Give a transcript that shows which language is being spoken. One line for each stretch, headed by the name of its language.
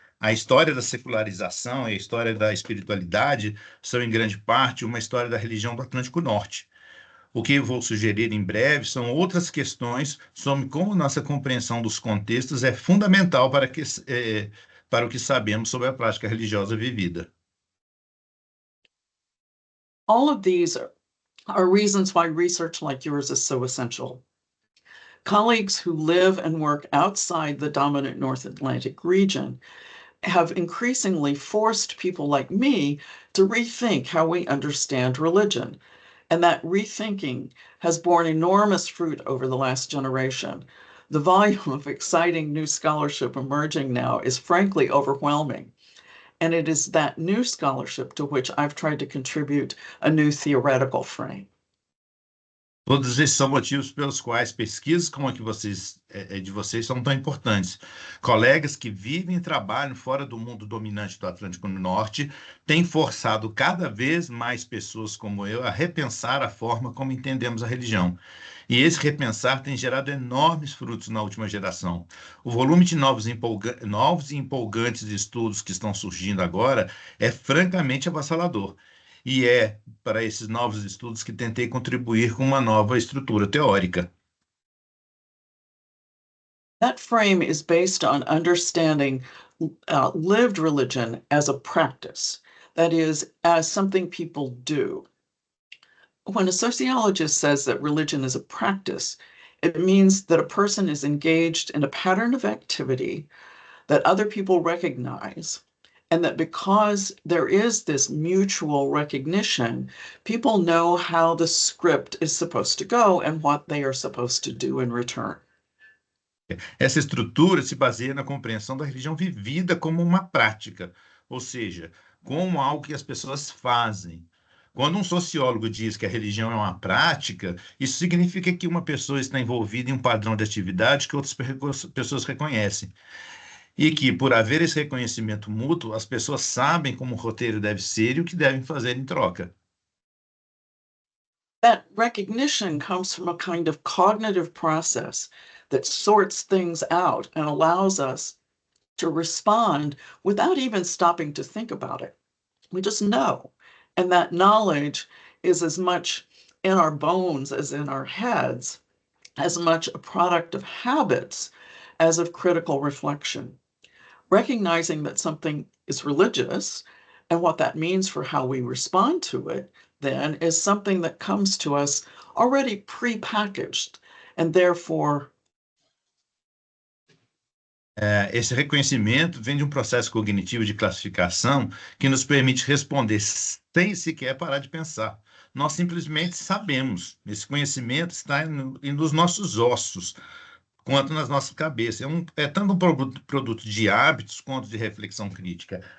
Portuguese: A história da secularização e a história da espiritualidade são, em grande parte, uma história da religião do Atlântico Norte. O que eu vou sugerir em breve são outras questões sobre como nossa compreensão dos contextos é fundamental para o que sabemos sobre a prática religiosa vivida.
English: All of these are reasons why research like yours is so essential. Colleagues who live and work outside the dominant North Atlantic region have increasingly forced people like me to rethink how we understand religion. And that rethinking has borne enormous fruit over the last generation. The volume of exciting new scholarship emerging now is frankly overwhelming. And it is that new scholarship to which I've tried to contribute a new theoretical frame.
Portuguese: Todos esses são motivos pelos quais pesquisas como a de vocês são tão importantes. Colegas que vivem e trabalham fora do mundo dominante do Atlântico Norte têm forçado cada vez mais pessoas como eu a repensar a forma como entendemos a religião. E esse repensar tem gerado enormes frutos na última geração. O volume de novos e empolgantes estudos que estão surgindo agora é francamente avassalador. E é para esses novos estudos que tentei contribuir com uma nova estrutura teórica.
English: That frame is based on understanding lived religion as a practice, that is, as something people do. When a sociologist says that religion is a practice, it means that a person is engaged in a pattern of activity that other people recognize, and that because there is this mutual recognition, people know how the script is supposed to go and what they are supposed to do in return.
Portuguese: Essa estrutura se baseia na compreensão da religião vivida como uma prática, ou seja, como algo que as pessoas fazem. Quando um sociólogo diz que a religião é uma prática, isso significa que uma pessoa está envolvida em um padrão de atividade que outras pessoas reconhecem. E que, por haver esse reconhecimento mútuo, as pessoas sabem como o roteiro deve ser e o que devem fazer em troca.
English: That recognition comes from a kind of cognitive process that sorts things out and allows us to respond without even stopping to think about it. We just know. And that knowledge is as much in our bones as in our heads, as much a product of habits as of critical reflection. Recognizing that something is religious and what that means for how we respond to it, then, is something that comes to us already pre-packaged, and therefore
Portuguese: esse reconhecimento vem de um processo cognitivo de classificação que nos permite responder sem sequer parar de pensar. Nós simplesmente sabemos. Esse conhecimento está nos nossos ossos. quanto nas nossas cabeças. É tanto um produto de hábitos quanto de reflexão crítica.